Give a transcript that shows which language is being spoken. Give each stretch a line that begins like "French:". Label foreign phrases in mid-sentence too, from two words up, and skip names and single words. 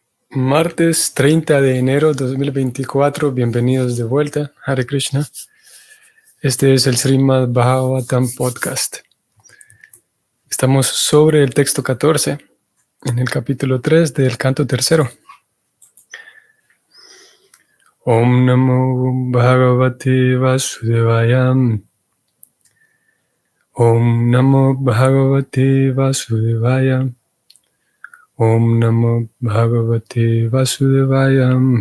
Spanish: Martes 30 de enero de 2024, bienvenidos de vuelta, Hare Krishna. Este es el Srimad Bhagavatam Podcast. Estamos sobre el texto 14, en el capítulo 3 del canto tercero.
Sanskrit: ॐ नमो भगवते वासुदेवाय. ॐ नमो भगवते वासुदेवाय. ॐ नमो भगवते वासुदेवाय.